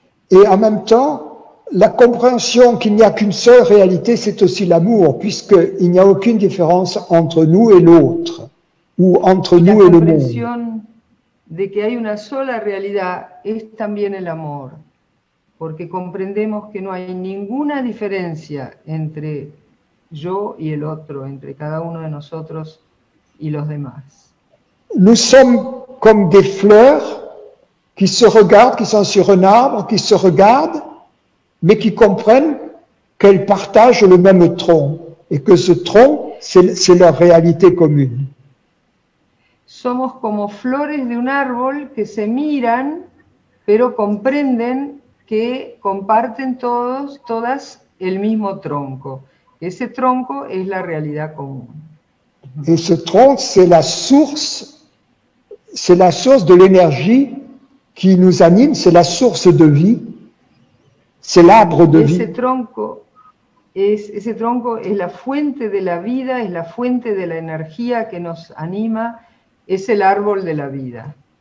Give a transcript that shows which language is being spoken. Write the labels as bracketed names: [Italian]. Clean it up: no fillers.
[French] Et en même temps, la compréhension qu'il n'y a qu'une seule réalité, c'est aussi l'amour, puisqu'il n'y a aucune différence entre nous et l'autre, ou entre nous et le monde. [Spanish] La comprensión de que hay una sola realidad es también el amor, porque comprendemos que no hay ninguna diferencia entre yo y el otro, entre cada uno de nosotros y los demás. [French] Nous sommes comme des fleurs qui se regardent, qui sont sur un arbre, qui se regardent, mais qui comprennent qu'elles partagent le même tronc, et que ce tronc, c'est leur réalité commune. [Spanish] Somos como flores de un árbol que se miran, pero comprenden que comparten todas el mismo tronco. Ese tronco es la realidad común. [French] Et ce tronc, c'est la source de l'énergie qui nous anime, c'est la source de vie, c'est l'arbre de vie. [Spanish] Ese tronco es la fuente de la vida, es la fuente de la energía que nos anima, es el árbol de la vida.